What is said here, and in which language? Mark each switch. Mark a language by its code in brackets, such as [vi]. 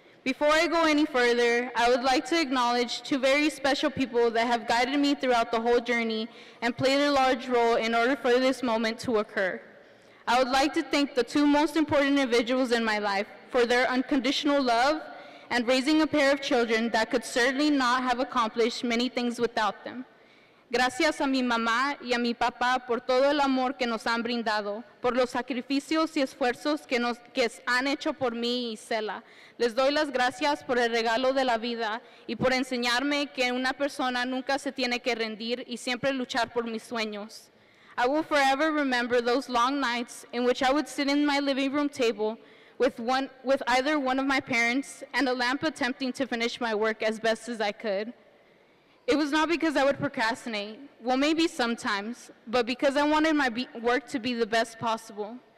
[en] Before I go any further, I would like to acknowledge 2 very special people that have guided me throughout the whole journey and played a large role in order for this moment to occur. I would like to thank the 2 most important individuals in my life for their unconditional love and raising a pair of children that could certainly not have accomplished many things without them. [es] Gracias a mi mamá y a mi papá por todo el amor que nos han brindado, por los sacrificios y esfuerzos que han hecho por mí y Cela. Les doy las gracias por el regalo de la vida y por enseñarme que una persona nunca se tiene que rendir y siempre luchar por mis sueños. [en] I will forever remember those long nights in which I would sit in my living room table with either one of my parents and a lamp attempting to finish my work as best as I could. It was not because I would procrastinate, well, maybe sometimes, but because I wanted my work to be the best possible.